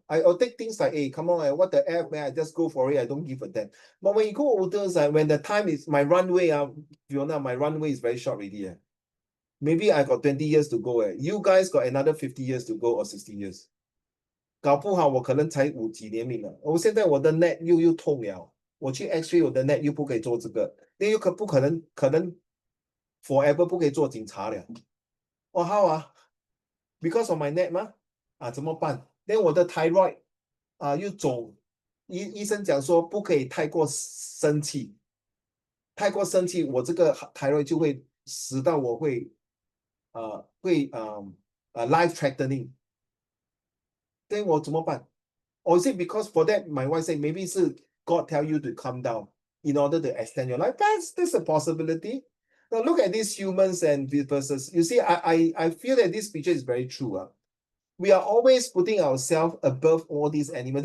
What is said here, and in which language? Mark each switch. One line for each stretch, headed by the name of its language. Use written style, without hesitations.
English: I'll take things like, hey, come on, what the F, man, I just go for it. I don't give a damn. But when you go older, when the time is my runway, Fiona, my runway is very short already. Maybe I got 20 years to go. You guys got another 50 years to go or 60 years.
Chinese: 搞不好我可能才几年命了。我现在我的 neck 又痛了，我去 X-ray 我的 neck 又不可以做这个，那又不可能
English: forever
Chinese: 不可以做警察了。
English: how because of my neck
Chinese: 吗？怎么办？那我的 thyroid 又肿，医生讲说不可以太过生气，太过生气我这个 thyroid 就会使到我会
English: life threatening。 then
Chinese: 我怎么办？
English: Or is it because for that my wife say maybe
Chinese: 是
English: God tell you to calm down in order to extend your life? That's a possibility. Now look at these humans and versus. You see, I feel that this picture is very true. We are always putting ourselves above all these animals.